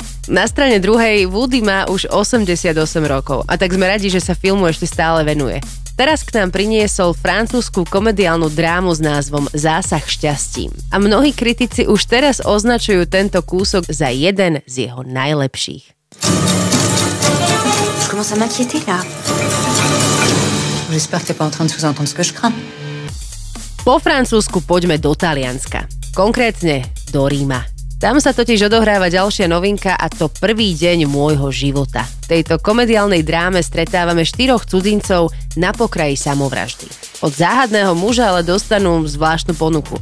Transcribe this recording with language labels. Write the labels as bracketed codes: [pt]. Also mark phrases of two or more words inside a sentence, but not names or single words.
[sk] Na strane druhej Woody má už 88 rokov a tak sme radi, že sa filmu ešte stále venuje. Teraz k nám priniesol francúzsku komediálnu drámu s názvom Zásah šťastím. A mnohí kritici už teraz označujú tento kúsok za jeden z jeho najlepších. [fr] Je commence à m'inquiéter là. J'espère que t'es pas en train de sous-entendre ce que je crains. [sk] Po Francúzsku poďme do Talianska. Konkrétne do Ríma. Tam sa totiž odohráva ďalšia novinka a to Prvý deň môjho života. V tejto komediálnej dráme stretávame 4 cudzincov na pokraji samovraždy. Od záhadného muža ale dostanú zvláštnu ponuku.